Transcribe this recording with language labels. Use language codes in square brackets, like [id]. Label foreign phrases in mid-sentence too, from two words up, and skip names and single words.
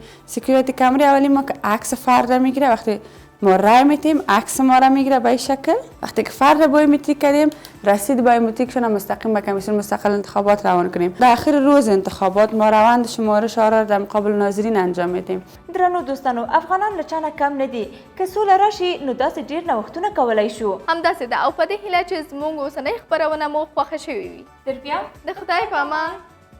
[fa] سکیوریتی کامرای اولی ما که عکس فرد میگیره، وقتی ما رای میتیم عکس ما را میگیره به این شکل. وقتی که فرد بایومتریک کردیم، رسید بایومتریکشون هم مستقیم به کمیسیون مستقل انتخابات روان کنیم. در آخر روز انتخابات ما روند شمارش آرا در مقابل ناظرین انجام میدیم. [ps] درنو دوستانو، افغانان له چانه کم نه دي، که سوله راشي نو داسې ډېر نوښتونه کولی شو. همداسې ده او په دې هیله چې زموږ اوسنۍ خپرونه مو خوښه شوې وي. تر بیا د خدای په امان.